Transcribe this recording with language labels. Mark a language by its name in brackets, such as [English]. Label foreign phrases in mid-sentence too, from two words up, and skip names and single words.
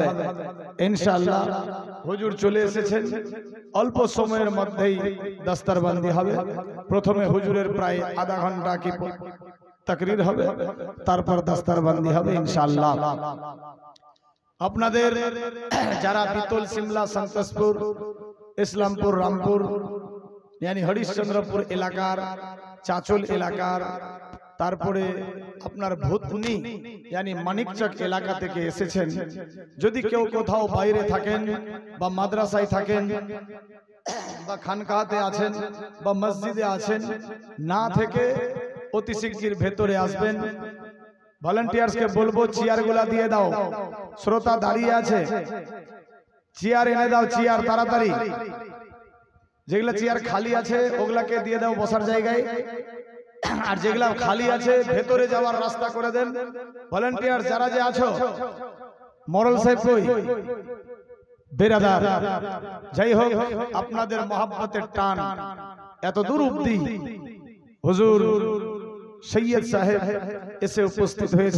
[Bangla] ইনশাআল্লাহ হুজুর চলে এসেছেন, অল্প সময়ের মধ্যেই দস্তারবন্দি হবে। প্রথমে হুজুরের প্রায় আধা ঘন্টা কি তাকরীর হবে, তারপর দস্তারবন্দি হবে ইনশাআল্লাহ। আপনাদের যারা বিতল, সিমলা, সন্তোষপুর, ইসলামপুর, রামপুর যানি হরিশ্চন্দ্রপুর এলাকার, চাঁচল এলাকার, তারপরে আপনার ভূতনী যানি মানিকচক এলাকা থেকে এসেছেন, যদি কেউ কোথাও বাইরে থাকেন বা মাদ্রাসায় থাকেন বা খানকাতে আছেন বা মসজিদে আছেন, না থেকে অতি শিগগির ভেতরে আসবেন। ভলান্টিয়ার্স কে বলবো চেয়ারগুলা দিয়ে দাও, শ্রোতা দাঁড়িয়ে আছে, চেয়ার এনে দাও, চেয়ার তাড়াতাড়ি। যেগুলা চেয়ার খালি আছে ওগুলাকে দিয়ে দাও বসার জায়গায়, আর যেগুলা খালি আছে ভেতরে যাওয়ার রাস্তা করে দেন। ভলান্টিয়ার যারা যে আছো, মোরল সাহেব কই, বেরাদার, যাই হোক আপনাদের মহব্বতের টান এত দূর অবধি হুজুর সৈয়দ সাহেব এসে উপস্থিত হয়েছেন।